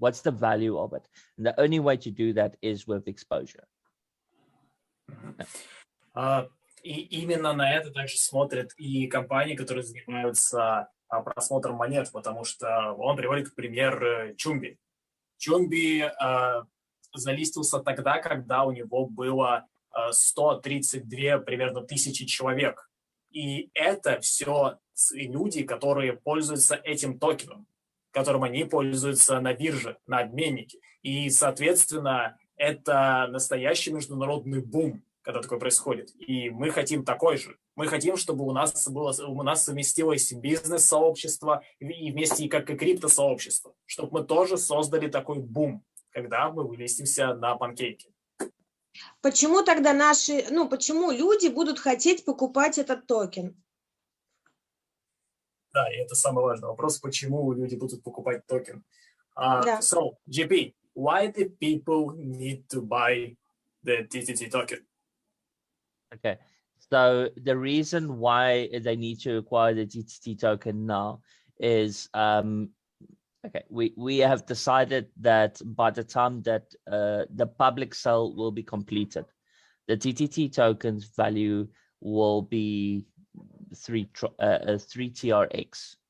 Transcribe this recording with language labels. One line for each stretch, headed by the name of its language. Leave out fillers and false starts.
English: What's the value of it? And the only way to do that is with exposure.
Russian: И именно на это также смотрят и компании, которые занимаются просмотром монет, потому что он приводит пример Чумби. Чумби залистился тогда, когда у него было 132 примерно тысячи человек. И это все люди, которые пользуются этим токеном, которым они пользуются на бирже, на обменнике. И, соответственно, это настоящий международный бум, когда такое происходит. И мы хотим такой же. Мы хотим, чтобы у нас совместилось бизнес-сообщество и вместе как и крипто-сообщество, чтобы мы тоже создали такой бум, когда мы вылистимся на панкейке. Почему тогда почему люди будут хотеть покупать этот токен? Да, и это самый важный вопрос, почему люди будут покупать токен. Да.
English: So, GP, why do people need to buy the TTT token? Okay, so the reason why they need to acquire the TTT token now is, okay, we have decided that by the time that the public sale will be completed, the TTT token's value will be 3 TRX.